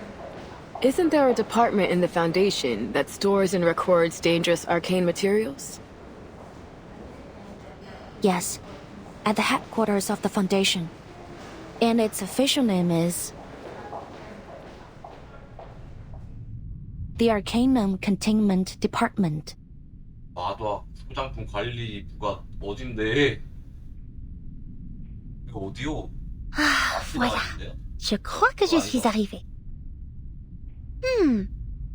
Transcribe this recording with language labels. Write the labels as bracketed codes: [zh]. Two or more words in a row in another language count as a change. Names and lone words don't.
[en] Isn't there a department in the Foundation that stores and records dangerous arcane materials? Yes, at the headquarters of the Foundation. And its official name is... the Arcanum Containment Department. [ko] 마도학 소장품 관리부가 어딘데? 이거 어디요? [fr] Ah, voilà. Je crois que je suis arrivée.